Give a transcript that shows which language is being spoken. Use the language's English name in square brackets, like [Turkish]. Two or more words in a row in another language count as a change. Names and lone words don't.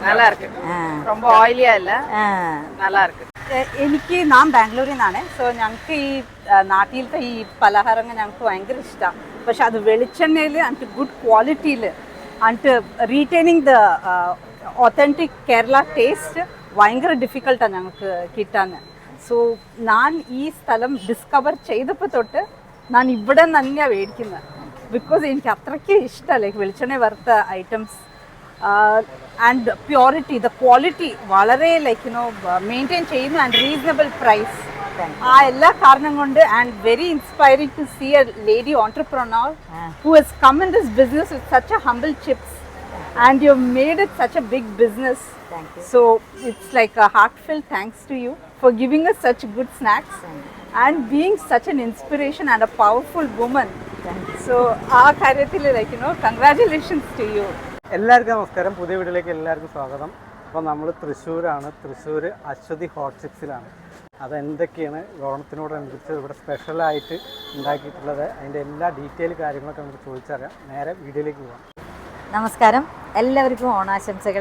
[Tamil] நல்லா இருக்கு. ரொம்ப ஆயிலியா இல்ல, நல்லா இருக்கு. [Malayalam] എനിക്ക് നാം ബാംഗ്ലൂരിൽ നിന്നാണ്. സോ ഞങ്ങൾക്ക് ഈ നാട്ടിലത്തെ ഈ പലഹാരങ്ങൾ ഞങ്ങൾക്ക് ഭയങ്കര ഇഷ്ടമാണ്. പക്ഷെ അത് വെളിച്ചെണ്ണയിൽ എന്നിട്ട് ഗുഡ് ക്വാളിറ്റിയിൽ എന്നിട്ട് [English] retaining the authentic Kerala taste [Malayalam] ഭയങ്കര ഡിഫിക്കൽട്ടാണ് ഞങ്ങൾക്ക് കിട്ടാൻ. സോ ഞാൻ ഈ സ്ഥലം ഡിസ്കവർ ചെയ്തപ്പോൾ തൊട്ട് ഞാൻ ഇവിടെ തന്നെയാണ് മേടിക്കുന്നത്. ബിക്കോസ് എനിക്ക് അത്രയ്ക്ക് ഇഷ്ടമാണ് ലൈക്ക് വെളിച്ചെണ്ണ വറുത്ത ഐറ്റംസ് [English] and purity the quality [Malayalam] വളരെ ലൈക്ക് മെയിൻറ്റെയിൻ ചെയ്യുന്നു [English] and reasonable price. [Malayalam] ആ എല്ലാ കാരണം കൊണ്ട് [English] and very inspiring to see a lady entrepreneur who has come in this business with such a humble chips and you made it such a big business. Thank you. So it's like a heartfelt thanks to you for giving us such good snacks and being such an inspiration and a powerful woman. So our കാര്യത്തിൽ like congratulations to you. [Malayalam] എല്ലാവർക്കും നമസ്കാരം, പുതിയ വീഡിയോയിലേക്ക് എല്ലാവർക്കും സ്വാഗതം. അപ്പോൾ നമ്മൾ തൃശ്ശൂരാണ്, തൃശ്ശൂർ അശ്വതി ഹോട്ട് ചിപ്സിലാണ്. അതെന്തൊക്കെയാണ് ഓണത്തിനോടനുബന്ധിച്ച് ഇവിടെ സ്പെഷ്യലായിട്ട് ഉണ്ടാക്കിയിട്ടുള്ളത്, അതിൻ്റെ എല്ലാ ഡീറ്റെയിൽ കാര്യങ്ങളൊക്കെ നമുക്ക് ചോദിച്ചറിയാം. നേരെ വീഡിയോയിലേക്ക് പോകാം. നമസ്കാരം, എല്ലാവർക്കും ഓണാശംസകൾ.